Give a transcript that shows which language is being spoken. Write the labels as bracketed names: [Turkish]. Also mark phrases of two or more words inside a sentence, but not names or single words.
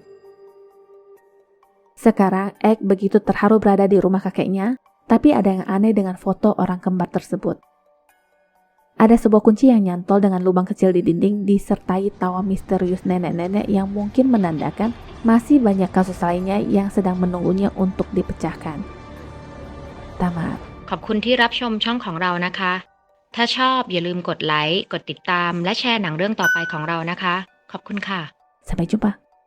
[Indonesian] Sekarang, Ek begitu terharu berada di rumah kakeknya, tapi ada yang aneh dengan foto orang kembar tersebut. Ada sebuah kunci yang nyantol dengan lubang kecil di dinding disertai tawa misterius nenek-nenek yang mungkin menandakan masih banyak kasus lainnya yang sedang menunggunya untuk dipecahkan. Tamat. [Thai] ขอบคุณที่รับชมช่องของเรานะคะ ถ้าชอบอย่าลืมกดไลค์ กดติดตาม และแชร์หนังเรื่องต่อไปของเรานะคะ ขอบคุณค่ะ [Indonesian] Sampai jumpa.